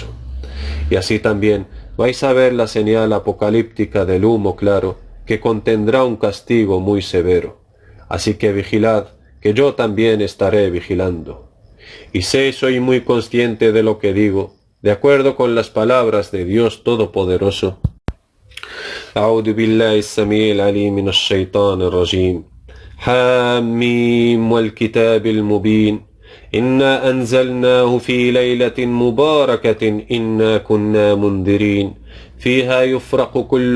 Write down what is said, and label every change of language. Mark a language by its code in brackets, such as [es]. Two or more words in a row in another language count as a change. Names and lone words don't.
[es] Y así también vais a ver la señal apocalíptica del humo claro, que contendrá un castigo muy severo. Así que vigilad, que yo también estaré vigilando. Y soy muy consciente de lo que digo, de acuerdo con las palabras de Dios Todopoderoso. [ar] أعوذ بالله السميع العليم من الشيطان الرجيم حاميم والكتاب المبين إنا أنزلناه في ليلة مباركة إنا كنا منذرين فيها يفرق كل